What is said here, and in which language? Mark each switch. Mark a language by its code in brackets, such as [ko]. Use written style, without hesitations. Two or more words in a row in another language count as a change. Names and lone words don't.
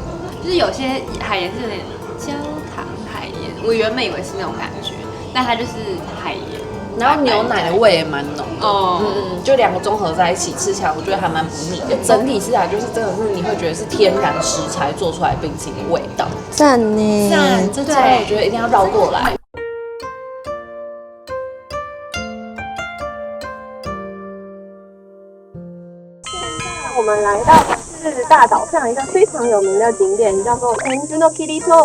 [zh] 就是有些海鹽是有點焦糖海鹽，我原本以為是那種感覺，但它就是海鹽。然後牛奶的味也蠻濃的，就2個綜合在一起吃起來，我覺得還蠻不膩的。整體吃起來就是真的是你會覺得是天然食材做出來冰淇淋的味道，讚呢！讚，這家我覺得一定要繞過來。我們來到是大島上一個非常有名的景點，叫做天之の切通。